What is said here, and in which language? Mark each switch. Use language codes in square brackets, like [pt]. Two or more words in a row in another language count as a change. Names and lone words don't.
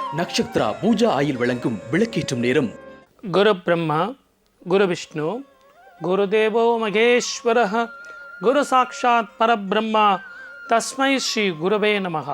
[ta] நக்ஷத்ரா பூஜா ஆயில் வழங்கும் விளக்கேற்றும் நேரம். [sa] गुरु ब्रह्मा गुरु विष्णु गुरुदेवो महेश्वरः गुरु साक्षात् परब्रह्मा तस्मै श्री गुरवे नमः.